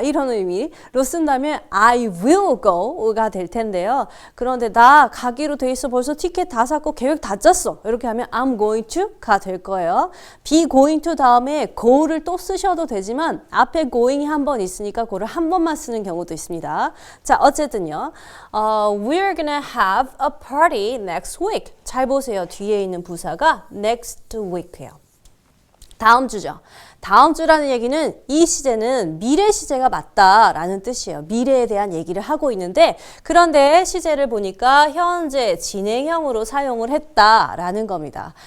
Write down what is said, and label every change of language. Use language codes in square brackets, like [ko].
[ko] 이런 의미로 쓴다면 [en] I will go [ko] 가 될 텐데요. 그런데 나 가기로 돼 있어. 벌써 티켓 다 샀고 계획 다 짰어. 이렇게 하면 [en] I'm going to [ko] 가 될 거예요. [en] be going to [ko] 다음에 go를 또 쓰셔도 되지만 앞에 going이 한 번 있으니까 그거를 한 번만 쓰는 경우도 있습니다. 자, 어쨌든요. [en] We're gonna have a party next week. [ko] 잘 보세요. 뒤에 있는 부사가 next week예요. 다음 주죠. 다음 주라는 얘기는 이 시제는 미래 시제가 맞다라는 뜻이에요. 미래에 대한 얘기를 하고 있는데, 그런데 시제를 보니까 현재 진행형으로 사용을 했다라는 겁니다.